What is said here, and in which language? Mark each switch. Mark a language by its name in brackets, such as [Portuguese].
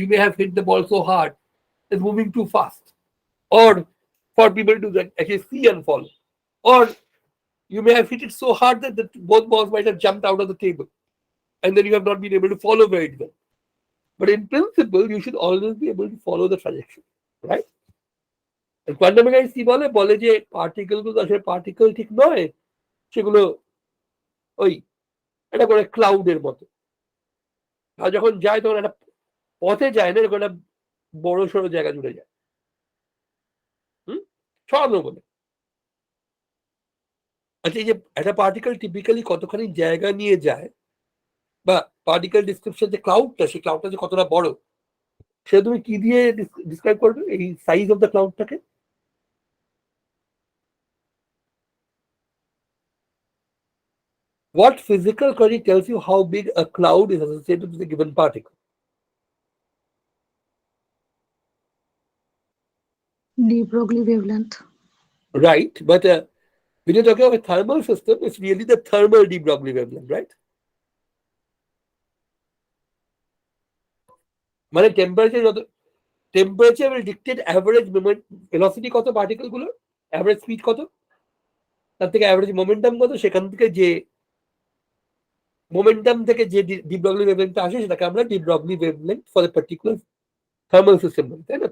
[English] You may have hit the ball so hard it's moving too fast, or for people to actually see and follow, or you may have hit it so hard that both balls might have jumped out of the table and then you have not been able to follow very well. But in principle you should always be able to follow the trajectory, right? [Bangla] And quantum mechanics কি বলে যে particle গুলো আসলে particle ঠিক নয়, সেগুলো ওই এটা করে ক্লাউডের মতো, আর যখন যায় তখন একটা পথে যায় না, এরকম একটা বড় সড়ো জায়গা জুড়ে যায়, ছড়ানো বলে। আচ্ছা, এই যে একটা পার্টিকেল টিপিক্যালি কতখানি জায়গা নিয়ে যায়, বা পার্টিকেল ডিসক্রিপশন যে ক্লাউডটা, সেই ক্লাউডটা যে কতটা বড়, সেটা তুমি কি দিয়ে ডিসক্রাইব করবে এই size of the ক্লাউডটাকে? [English] What physical quantity tells you how big a cloud is associated with a given particle? De Broglie wavelength. Right, but when you're talking about a thermal system, it's really the thermal de Broglie wavelength, right? [Bangla] মানে temperature [English] will dictate [Bangla] average velocity কত particle গুলো, average speed কত, তার থেকে average momentum কত, সেখান থেকে যে মোমেন্টাম থেকে যে ডি ব্রগলি ওয়েভলেন্থটা আসে সেটাকে আমরা de Broglie wavelength for the particular thermal system বলি, তাই না?